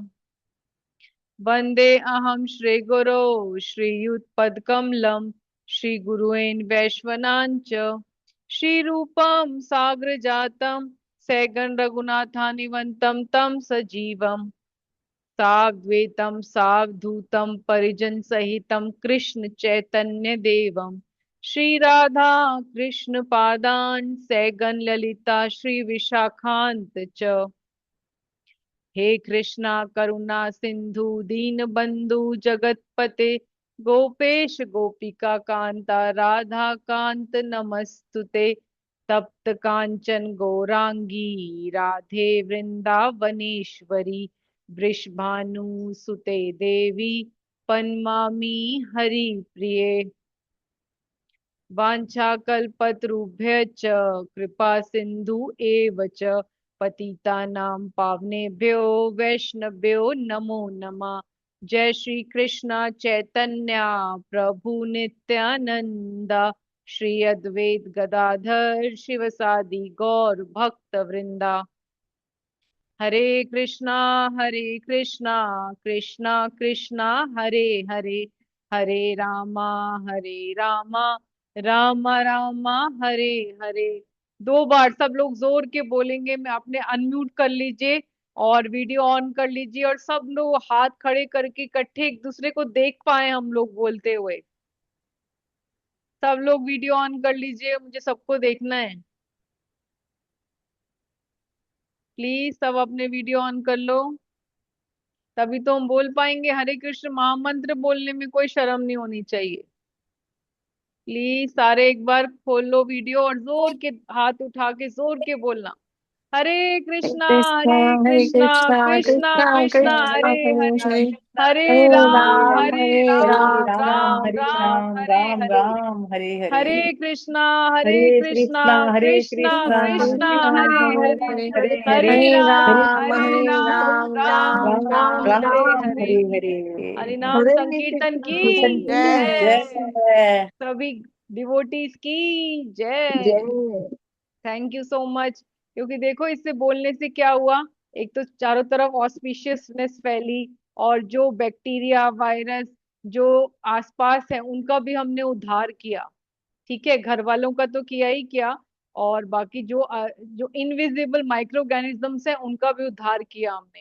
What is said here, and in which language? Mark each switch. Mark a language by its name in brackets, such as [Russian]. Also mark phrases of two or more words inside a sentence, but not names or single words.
[Sanskrit] वन्दे अहं श्रीगुरो श्रीयुतपदकमलं श्रीगुरुन् वैश्वनां च श्रीरूपं साग्रजातं सैगं रघुनाथानिवन्तं तं सजीवम् साग्वेतं सावधूतं परिजनसहितं कृष्ण चैतन्य देवं श्री राधा कृष्ण पादान् सैगं ललिता श्री विशाखान्त च। हे कृष्णा करुणा सिंधु दीन बंधु जगतपते गोपेश गोपिका कांता राधा कांत नमस्तुते। तप्त कांचन गौरांगी राधे वृंदावनेश्वरी वृषभानुसुते देवी पन्मामी हरि प्रिये। वाञ्छाकल्पतरुभ्यश्च कृपा सिन्धु एव च पतितानां पावनेभ्यो वैष्णवभ्यो नमो नमः। जय श्री कृष्ण चैतन्य प्रभु नित्यानंद श्री अद्वैत गदाधर शिवसादि गौर भक्त वृंदा। हरे कृष्णा कृष्णा कृष्णा हरे हरे, हरे रामा हरे रामा रामा रामा हरे हरे। [Hindi] दो बार सब लोग जोर के बोलेंगे, मैं आपने अनम्यूट कर लीजिए और [English] video on [Hindi] कर लीजिए, और सब लोग हाथ खड़े करके इकट्ठे एक दूसरे को देख पाए हम लोग बोलते हुए। सब लोग [English] video on [Hindi] कर लीजिए, मुझे सबको देखना है। प्लीज सब अपने [English] video on [Hindi] कर लो, तभी तो हम बोल पाएंगे। [Sanskrit] हरे कृष्ण [Hindi] महामंत्र बोलने में कोई शर्म नहीं होनी चाहिए। प्लीज सारे एक बार खोल लो वीडियो और जोर के हाथ उठा के जोर के बोलना। [Sanskrit] हरे हरे कृष्णा कृष्णा कृष्णा कृष्णा कृष्णा कृष्णा हरे हरे हरे, हरे। हरे हरे राम राम राम हरे राम राम हरे राम हरे। राम हरे हरे। हरे हरे कृष्णा कृष्णा हरे कृष्णा कृष्णा कृष्णा कृष्णा हरे हरे हरे, हरे। हरे हरे राम राम राम राम राम राम हरे राम हरे। हरे हरे। [Hindi] हरि नाम [Sanskrit] हरे [Hindi] संकीर्तन [Sanskrit] कृष्ण [Hindi] की की जय। जय। सभी डिवोटीज की जय। जय। [English] thank you so much. [Hindi] क्योंकि देखो, इससे बोलने से क्या हुआ, एक तो चारों तरफ ऑस्पिशियसनेस फैली, और जो [English] bacteria virus [Hindi] जो आसपास है उनका भी हमने उद्धार किया। ठीक है, घर वालों का तो किया ही किया, और बाकी जो [English] invisible micro organisms [Hindi] है उनका भी उद्धार किया हमने।